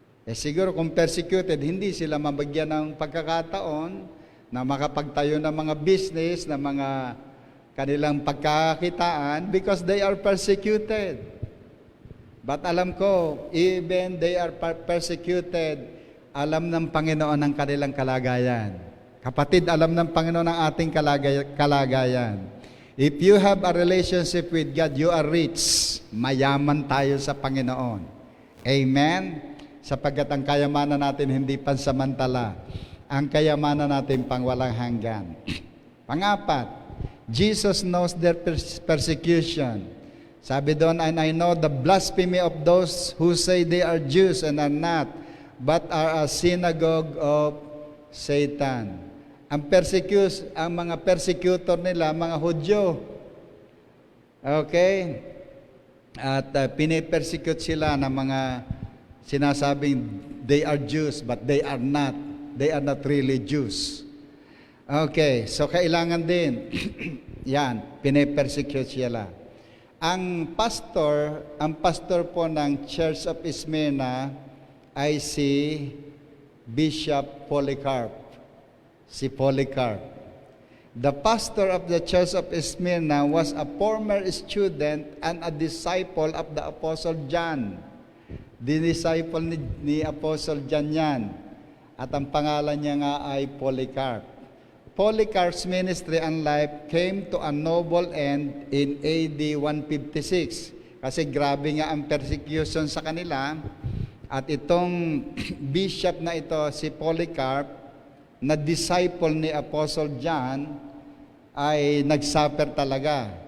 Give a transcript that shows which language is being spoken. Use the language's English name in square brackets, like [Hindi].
[Filipino] Siguro kung persecuted, hindi sila mabagyan ng pagkakataon na makapagtayo ng mga business, ng mga kanilang pagkakakitaan [English] because they are persecuted. [Filipino] But alam ko, [English] even they are persecuted, [Filipino] alam ng Panginoon ang kanilang kalagayan. Kapatid, alam ng Panginoon ang ating kalagayan. [English] If you have a relationship with God, you are rich. [Filipino] Mayaman tayo sa Panginoon. Amen? Sapagkat ang kayamanan natin hindi pansamantala. Ang kayamanan natin pangwalang hanggan. Pangapat, [English] Jesus knows their persecution. [Filipino] Sabi doon, [English] and I know the blasphemy of those who say they are Jews and are not, but are a synagogue of Satan. [Filipino] Ang mga persecutor nila, mga Hudyo. [English] Okay? [Filipino] At pinipersecute sila ng mga sinasabing [English] they are Jews, but they are not. They are not really Jews. [Filipino] Okay, so kailangan din, yan, pinipersecute sila. Ang pastor po ng Church of Smyrna ay si Bishop Polycarp. Si Polycarp. [English] The pastor of the Church of Smyrna was a former student and a disciple of the Apostle John. [Filipino] Disciple ni Apostle John yan. At ang pangalan niya nga ay Polycarp. [English] Polycarp's ministry and life came to a noble end in AD 156. [Filipino] Kasi grabe nga ang persecution sa kanila. At itong bishop na ito, si Polycarp, na disciple ni Apostle John, ay nagsuffer talaga.